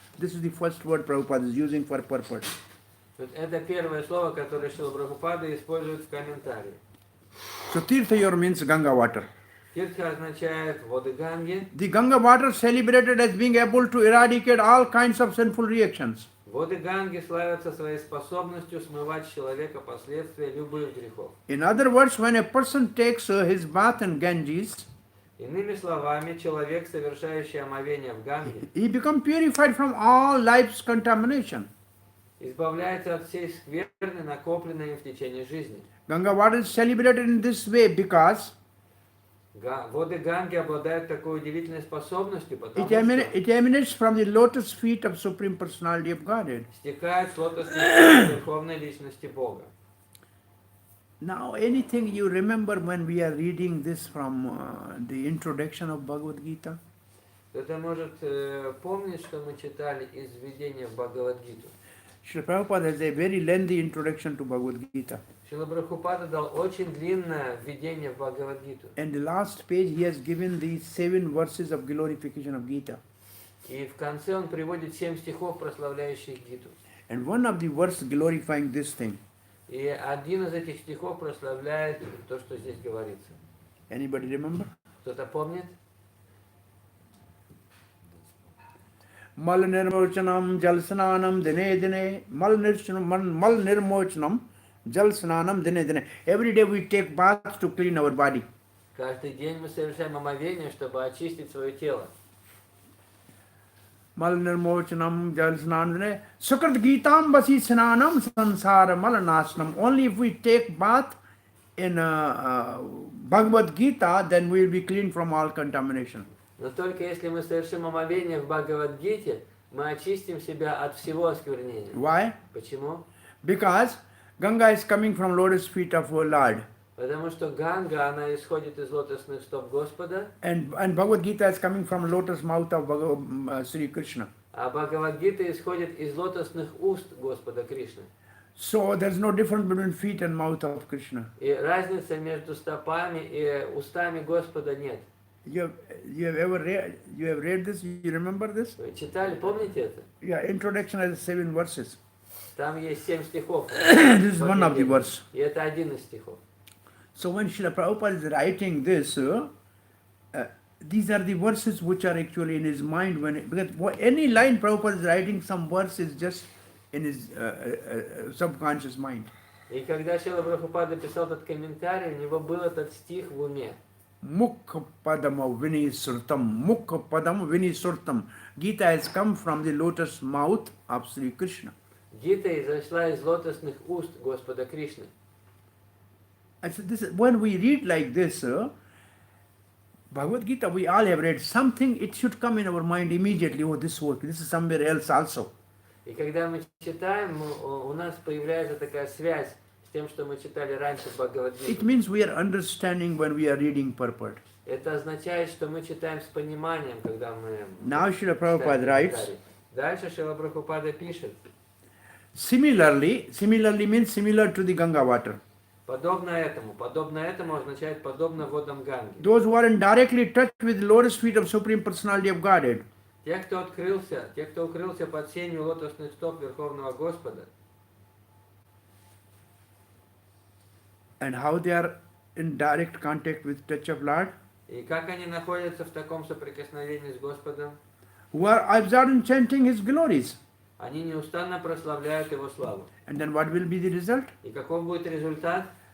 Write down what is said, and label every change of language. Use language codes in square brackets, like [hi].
[en] This is the first word Prabhupada is using for purport. [ru] Это первое слово, которое Шрила Прабхупада использует в комментарии. [en] So tirthayor means Ganga water. [ru] Тиртха означает воды Ганги. [en] The Ganga water celebrated as being able to eradicate all kinds of sinful reactions. [ru] Воды Ганги славятся своей способностью смывать с человека последствия любых грехов. [en] In other words, when a person takes his bath in Ganges, [ru] Иными словами, человек, совершающий омовение в Ганге, [en] he becomes purified from all life's contamination. [ru] избавляется от всей скверны, накопленной им в течение жизни. [en] Ganga water is celebrated in this way because [ru] Воды Ганги обладают такой удивительной способностью, потому [en] it emanates from the lotus feet of Supreme Personality of Godhead. [ru] стекает с лотосных стоп Верховной Личности Бога. [en] Now, anything you remember when we are reading this from the introduction of Bhagavad Gita? [ru] Кто-то может помнить, что мы читали из введения в Бхагавад-гиту. [en] Srila Prabhupada has a very lengthy introduction to Bhagavad Gita. [ru] Шрила Прабхупада дал очень длинное введение в Бхагавад-гиту. [en] And the last page he has given the 7 verses of glorification of Gita. [ru] И в конце он приводит 7 стихов, прославляющих Гиту. [en] And one of the verses glorifying this thing. [ru] И один из этих стихов прославляет то, что здесь говорится. [en] Anybody remember? [ru] Кто-то помнит? [sa] Mal nirmochanam jal snanam dine dine. Mal nirmochanam jal snanam dine dine. [en] Every day we take baths to clean our body. [ru] Каждый день мы совершаем омовение, чтобы очистить свое тело. [sa] Mal nirmochanam jal snanam dine. Sukrat gitam basi snanam sansara mal nasnam. [en] Only if we take bath in Bhagavad Gita, then we will be clean from all contamination. [ru] Но только если мы совершим омовение в Бхагавад-гите, мы очистим себя от всего осквернения. [en] Why? [ru] Почему? [en] Because Ganga is coming from lotus feet of our Lord. [ru] Потому что Ганга, она исходит из лотосных стоп Господа, [en] And Bhagavad Gita is coming from lotus mouth of Sri Krishna. [ru] а Бхагавад-гита исходит из лотосных уст Господа Кришны. [en] So there's no difference between feet and mouth of Krishna. [ru] И разницы между стопами и устами Господа нет. [en] You have read this? You remember this? [ru] Вы читали, помните это? [en] Yeah, introduction has 7 verses. [ru] Там есть 7 стихов. [en] This is one of the verse. [ru] И это один из стихов. [en] So when Srila Prabhupada is writing this, these are the verses which are actually in his mind. Because any line Prabhupada is writing, some verse is just in his subconscious mind. [ru] И когда Шрила Прабхупада писал этот комментарий, у него был этот стих в уме. [sa] Mukha padama vinisurtam. Mukha padam vinisurtam. [en] Gita has come from the lotus mouth of Sri Krishna. [ru] Гита изошла из лотосных уст Господа Кришны. [en] And so when we read like this, Bhagavad Gita, we all have read something, it should come in our mind immediately. Oh, this is somewhere else also. [ru] И когда мы читаем, у нас появляется такая связь с тем, что мы читали раньше в Бхагавад-гите. [en] It means we are understanding when we are reading purport. [ru] Это означает, что мы читаем с пониманием, когда мы [en] Now Srila [ru] читаем [en] Prabhupada writes, [ru] комментарий. Дальше Шрила Прабхупада пишет. [en] similarly means similar to the Ganga water. [ru] Подобно этому означает подобно водам Ганги. [en] Those who are in directly touch with the lotus feet of Supreme Personality of Godhead. [ru] Те, кто укрылся под сенью лотосных стоп Верховного Господа, [en] And how they are in direct contact with touch of Lord? [ru] и как они находятся в таком соприкосновении с Господом, [en] who are absorbed in chanting his glories. [ru] Они неустанно прославляют Его славу. [en] And then what will be the result? [ru] И каков будет результат?